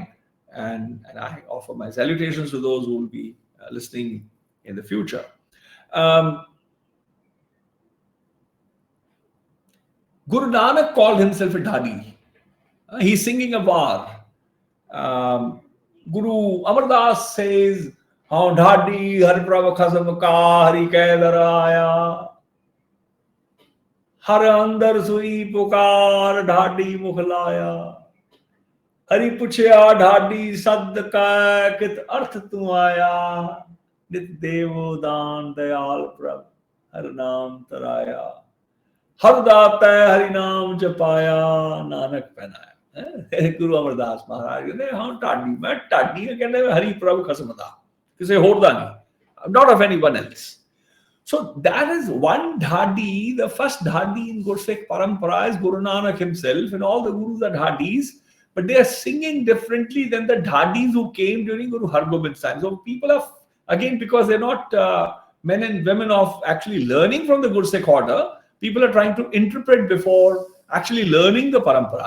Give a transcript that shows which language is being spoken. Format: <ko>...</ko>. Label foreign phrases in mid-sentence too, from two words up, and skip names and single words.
<en>And I offer my salutations to those who will be listening in the future. Guru Nanak called himself a Dhadi. He's singing a var. Guru Amardas says,</en> <pa>"ਹਉ ਢਾਡੀ ਹਰਿ ਪ੍ਰਭ ਖਸਮ ਕਾ ਹਰਿ ਕੈਦਰਾਇਆ." ਹਰਿ ਅੰਦਰਿ ਸੁਈ ਪੁਕਾਰ ਢਾਡੀ ਮੁਖਲਾਇਆ. ਹਰਿ ਪੁਛਿਆ ਢਾਡੀ ਸਦ ਕਾ ਕਿਤ ਅਰਥ ਤੂ ਆਇਆ. ਨਿਤ ਦੇਵੋ ਦਾਨ ਦਇਆਲ ਪ੍ਰਭ ਹਰਿ ਨਾਮ ਤਰਾਇਆ. ਹਰਿ ਦਾਤਾ ਹਰਿ ਨਾਮ ਜਪਾਇਆ ਨਾਨਕ ਪੈਨਾਇਆ. Guru Amardas Maharaj ਕਹਿੰਦੇ ਹਾਂ ਢਾਡੀ ਮੈਂ ਢਾਡੀ ਕਹਿੰਦੇ ਹਰੀ ਪ੍ਰਭ ਖਸਮ ਦਾ ਕਿਸੇ ਹੋਰ ਦਾ ਨਹੀਂ</pa> <en>not of anyone else. So that is one dhadi. The first dhadi in Gursikh parampara is Guru Nanak himself, and all the gurus are dhadis, but they are singing differently than the dhadis who came during Guru Hargobind's time. So people are, again, because they're not men and women of actually learning from the Gursikh order, people are trying to interpret before actually learning the parampara.</en>